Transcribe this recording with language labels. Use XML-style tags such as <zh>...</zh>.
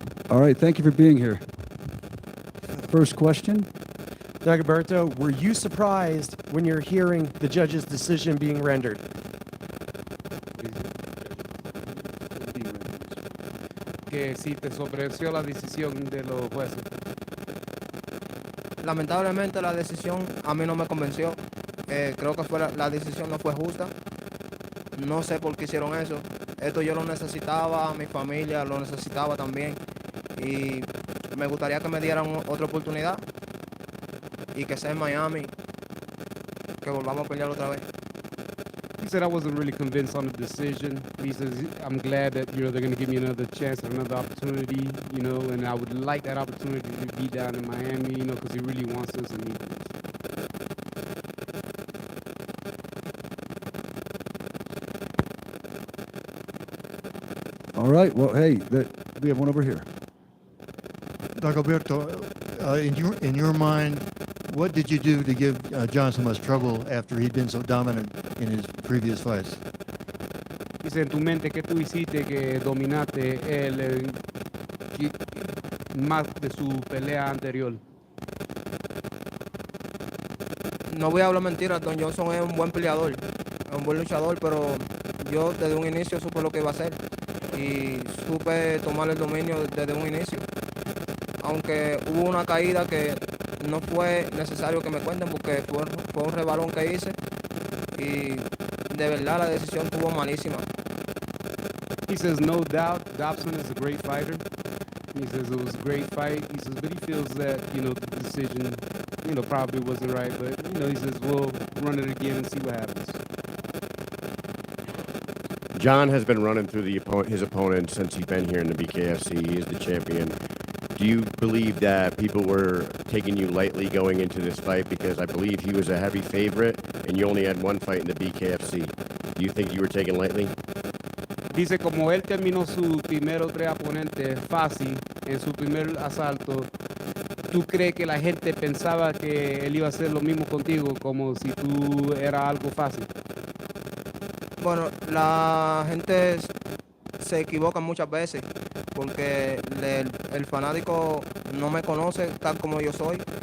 <en>All right, thank you for being here. First question. Dagoberto, were you surprised when you're hearing the judge's decision being rendered?</en> <es>Que si te sorprendió la decisión de los jueces. Lamentablemente la decisión a mí no me convenció. Creo que la decisión no fue justa. No sé por qué hicieron eso. esto yo lo necesitaba, mi familia lo necesitaba también. Y me gustaría que me dieran otra oportunidad y que sea en Miami, que volvamos a pelear otra vez.</es> <en>He said I wasn't really convinced on the decision. He says I'm glad that they're going to give me another chance, another opportunity, and I would like that opportunity to be down in Miami, because he really wants us and needs us. All right. Well, hey, we have one over here. Dagoberto, in your mind, what did you do to give John so much trouble after he'd been so dominant in his previous fights?</en> <es>Dice, en tu mente, ¿qué tú hiciste que dominaste él más de su pelea anterior? No voy a hablar mentiras, Don Johnson es un buen peleador, es un buen luchador, pero yo desde un inicio supe lo que iba a hacer y supe tomar el dominio desde un inicio. Aunque hubo una caída que no fue necesario que me cuenten porque fue un rebalón que hice y de verdad la decisión estuvo malísima.</es> <en>He says, no doubt, Dobson is a great fighter. He says it was a great fight. He says, but he feels that, the decision, probably wasn't right. But, he says, we'll run it again and see what happens. John has been running through his opponent since he's been here in the BKFC. He is the champion. Do you believe that people were taking you lightly going into this fight? Because I believe he was a heavy favorite and you only had one fight in the BKFC. Do you think you were taken lightly?</en> <es>Dice, como él terminó sus primeros 3 oponentes fácil en su primer asalto, ¿tú crees que la gente pensaba que él iba a hacer lo mismo contigo, como si tú eras algo fácil? Bueno, la gente se equivoca muchas veces porque el fanático no me conoce tal como yo soy.</es>